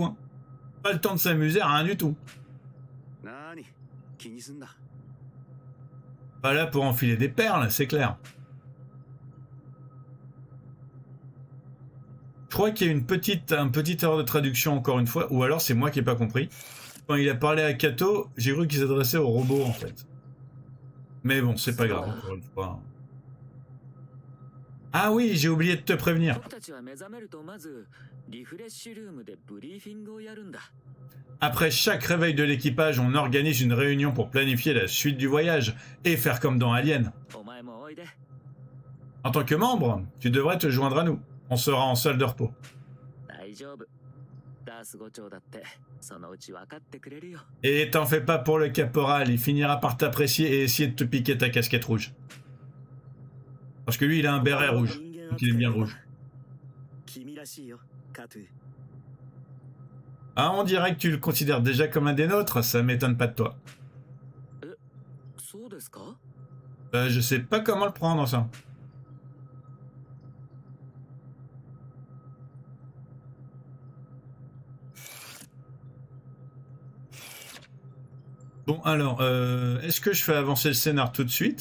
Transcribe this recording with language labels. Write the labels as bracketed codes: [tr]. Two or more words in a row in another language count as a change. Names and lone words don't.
[fr] Hein. Pas le temps de s'amuser à rien du tout. [ja] なーに気にすんな [fr] Pas là pour enfiler des perles, c'est clair. Je crois qu'il y a une petite erreur de traduction encore une fois, ou alors c'est moi qui n'ai pas compris. Quand il a parlé à Kato, j'ai cru qu'il s'adressait au robot en fait. Mais bon, c'est pas grave, encore une fois. Ah oui, j'ai oublié de te prévenir. [ja] 僕たちは目覚めるとまずリフレッシュルームでブリーフィングをやるんだ [fr] Après chaque réveil de l'équipage, on organise une réunion pour planifier la suite du voyage et faire comme dans Alien. [ja] お前もおいで [fr] En tant que membre, tu devrais te joindre à nous. On sera en salle de repos. [ja] 大丈夫ダース伍長だってそのうち分かってくれるよ [fr] Et t'en fais pas pour le caporal, il finira par t'apprécier et essayer de te piquer ta casquette rouge. Parce que lui, il a un béret rouge, donc il est bien rouge. [ja] 君らしいよカトゥー [fr] Ah, on dirait que tu le considères déjà comme un des nôtres, ça m'étonne pas de toi. [ja] そうですか [fr] Je sais pas comment le prendre, ça. Bon, alors, est-ce que je fais avancer le scénar tout de suite?